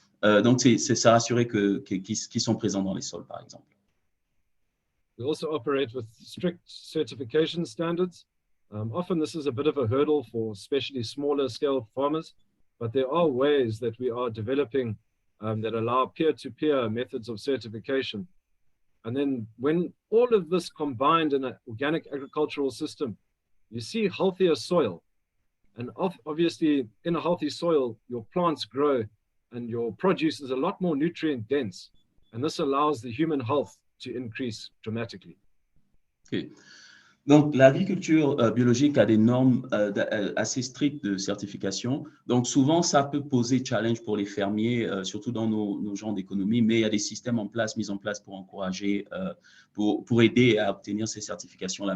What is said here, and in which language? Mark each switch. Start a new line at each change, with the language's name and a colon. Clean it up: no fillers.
French: Donc, c'est se rassurer qu'ils sont présents dans les sols, par exemple.
English: We also operate with strict certification standards. Often this is a bit of a hurdle for especially smaller scale farmers, but there are ways that we are developing that allow peer-to-peer methods of certification. And then when all of this combined in an organic agricultural system, you see healthier soil. And obviously, in a healthy soil, your plants grow and your produce is a lot more nutrient dense. And this allows the human health to increase dramatically. Okay.
French: Donc, l'agriculture biologique a des normes assez strictes de certification. Donc, souvent, ça peut poser challenge pour les fermiers, surtout dans nos genres d'économie, mais il y a des systèmes mis en place pour encourager, pour aider à obtenir ces certifications-là.